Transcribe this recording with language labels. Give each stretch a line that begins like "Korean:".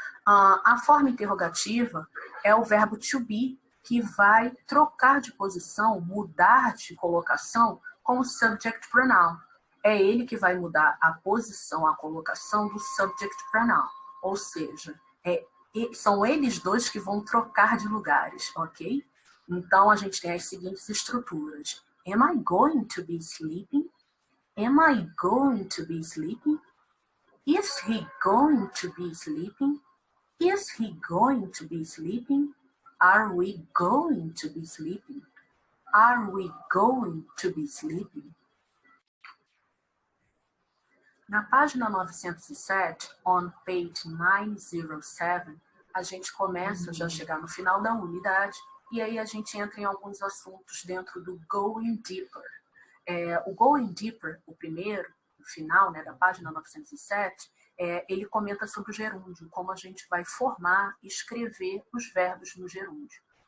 Portuguese: A forma interrogativa é o verbo to be, que vai trocar de posição, mudar de colocação com o subject pronoun. É ele que vai mudar a posição, a colocação do subject pronoun. Ou seja, são eles dois que vão trocar de lugares, ok? Então, a gente tem as seguintes estruturas.
English: Am I going to be sleeping? Am I going to be sleeping? Is he going to be sleeping? Is he going to be sleeping? Are we going to be sleeping? Are we going to be sleeping?
Portuguese: Na página 907,
English: on page 907,
Portuguese: a gente começa já a chegar no final da unidade e aí a gente entra em alguns assuntos dentro do Going Deeper. O Going Deeper, o primeiro, o final, né, da página 907, ele comenta sobre o gerúndio, como a gente vai formar e escrever os verbos no gerúndio.